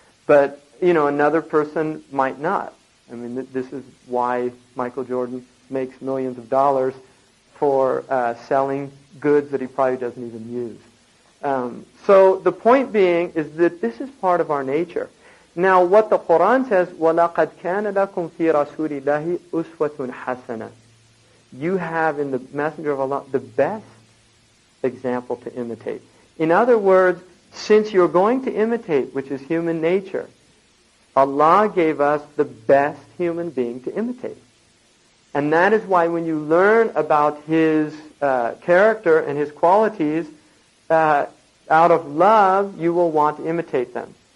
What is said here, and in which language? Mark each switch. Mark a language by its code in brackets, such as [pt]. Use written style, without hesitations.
[en] But, another person might not. This is why Michael Jordan makes millions of dollars for selling goods that he probably doesn't even use. So the point being is that this is part of our nature. Now, what the Quran says, [ar] وَلَقَدْ كَانَ لَكُمْ فِي رَسُولِ اللَّهِ أُسْوَةٌ حَسَنَةٌ. [en] You have in the Messenger of Allah the best example to imitate. In other words, since you're going to imitate, which is human nature, Allah gave us the best human being to imitate. And that is why when you learn about His character and His qualities, out of love, you will want to imitate them.